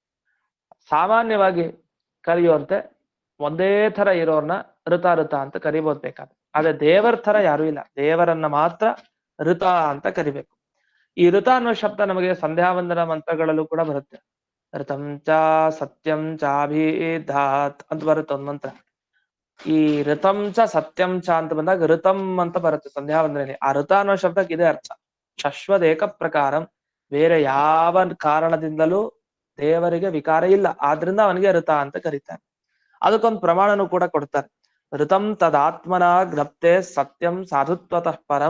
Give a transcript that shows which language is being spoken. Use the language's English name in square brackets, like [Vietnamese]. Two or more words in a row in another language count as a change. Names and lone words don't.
[Kannada] ಸಾಮಾನ್ಯವಾಗಿ ಕರೆಯುವಂತೆ ಒಂದೇ ತರ ಇರೋರ್ನ ಋತ ಅಂತ ಕರಿಬಹುದು ಬೇಕಾದ್ರೆ. ಆದ್ರೆ ದೇವರ ತರ ಯಾರು ಇಲ್ಲ, ದೇವರನ್ನ ಮಾತ್ರ ಋತ ಅಂತ ಕರಿಬೇಕು. ಈ ಋತ ಅನ್ನೋ ಶಬ್ದ ನಮಗೆ ಸಂಧ್ಯಾ ವಂದನ ಮಂತ್ರಗಳಲ್ಲೂ ಕೂಡ ಬರುತ್ತೆ. [Sanskrit] ಋತಂ ಚ ಸತ್ಯಂ ಚಾಭಿಧಾತ್ [Kannada] ಅಂತ ಬರುತ್ತೆ ಒಂದ್ ಮಂತ್ರ. ಈ [Sanskrit] ಋತಂ ಚ ಸತ್ಯಂ ಚ [Kannada] ಅಂತ ಬಂದಾಗ ಋತಂ ಅಂತ ಬರುತ್ತೆ ಸಂಧ್ಯಾ ವಂದನೆಯಲ್ಲಿ. ಆ ಋತ ಅನ್ನೋ ಶಬ್ದಕ್ಕೆ ಇದೇ ಅರ್ಥ, [Sanskrit] ಶಶ್ವತ್ ಏಕ ಪ್ರಕಾರಂ, [Kannada] ಬೇರೆ ಯಾವ ಕಾರಣದಿಂದಲೂ ದೇವರಿಗೆ ವಿಕಾರ ಇಲ್ಲ, ಆದ್ರಿಂದ ಅವನಿಗೆ ಋತ ಅಂತ ಕರೀತಾರೆ. ಅದಕ್ಕೊಂದು ಪ್ರಮಾಣನೂ ಕೂಡ ಕೊಡ್ತಾರೆ. [Sanskrit] ಋತಂ ತದಾತ್ಮನ ಜ್ಞಪ್ತೆ ಸತ್ಯಂ ಸಾಧುತ್ವತಃ ಪರಂ.